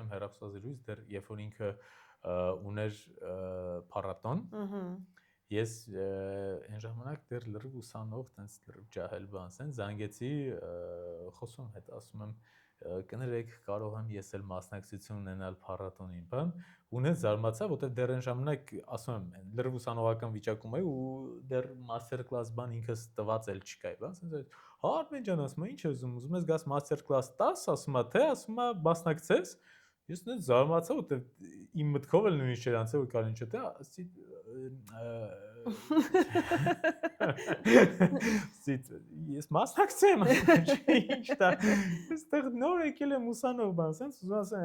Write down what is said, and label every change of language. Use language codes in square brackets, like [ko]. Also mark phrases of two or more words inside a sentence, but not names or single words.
[hy] եմ հեռախոսազրույց դեռ երբ որ ինքը ուներ փառատոն, ես այն ժամանակ դեռ լրիվ ուսանող, տենց լրիվ ջահել բան ասեն, զանգեցի, խոսում հետ, ասում եմ կներեք, կարող եմ ես էլ մասնակցություն ունենալ փառատոնին, բան, ու նենց զարմացա, որտեղ դեռ այն ժամանակ, ասում եմ, լրիվ ուսանողական վիճակում էի ու դեռ [en] master class [hy] բան ինքս տված էլ չկա, բան, ասենց հա Արմեն ջան, ասում եմ, ինչ ես ուզում ես գաս [en] master class [hy] տաս, ասում եմ, թե, ասում եմ, մասնակցես, ես նենց զարմացա, որտեղ իմ մտքով էլ նույնիսկ չէր անցել, որ կարող ինչ թե, ասի ես մասնակցեմ, ինչ դա, այստեղ նոր եկել եմ ուսանող բան, ասենց ուզում ասեմ,